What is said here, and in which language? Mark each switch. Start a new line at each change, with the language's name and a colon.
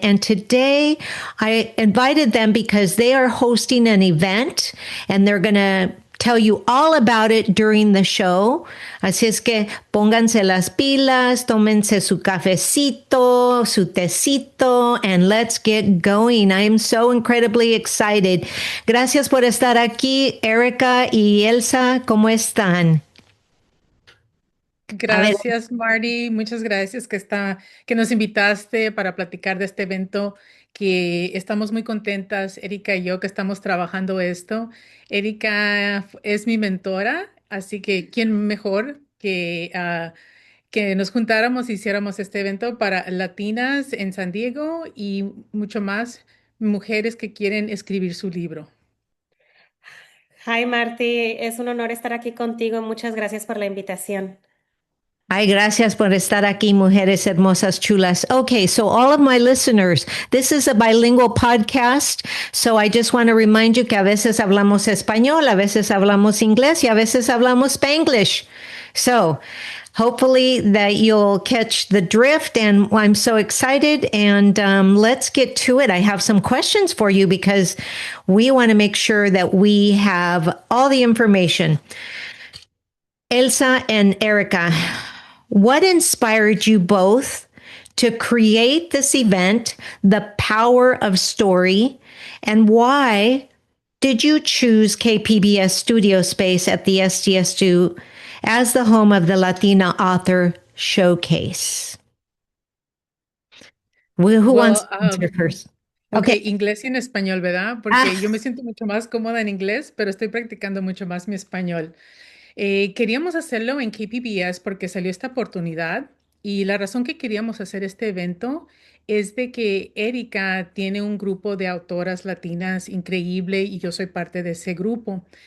English: And today I invited them because they are hosting an event and they're going to tell you all about it during the show.
Spanish: Así es que pónganse las pilas, tómense su cafecito, su tecito,
English: and let's get going. I am so incredibly excited.
Spanish: Gracias por estar aquí, Erica y Elsa. ¿Cómo están? A ver, Gracias, Marty. Muchas gracias que nos invitaste para platicar de este evento que estamos muy contentas, Erika y yo, que estamos trabajando esto. Erika es mi mentora, así que quién mejor que nos juntáramos y hiciéramos este evento para latinas en San Diego y mucho más, mujeres que quieren escribir su libro. Hi Marti, es un honor estar aquí contigo. Muchas gracias por la invitación. ay, gracias por estar aquí, mujeres hermosas chulas.
English: Okay, so all of my listeners, this is a bilingual podcast. So I just want to remind you
Spanish: que a veces hablamos español, a veces hablamos inglés, y a veces hablamos Spanglish.
English: So hopefully that you'll catch the drift. And I'm so excited. And let's get to it. I have some questions for you because we want to make sure that we have all the information. Elsa and Erica, what inspired you both to create this event, The Power of Story, and why did you choose KPBS studio space at the SDSU as the home of the Latina Author Showcase? Who wants Well, to answer first? ok, Okay.
Spanish: inglés y en español, ¿verdad? Porque yo me siento mucho más cómoda en inglés, pero estoy practicando mucho más mi español. Queríamos hacerlo en KPBS porque salió esta oportunidad y la razón que queríamos hacer este evento es de que Erika tiene un grupo de autoras latinas increíble y yo soy parte de ese grupo.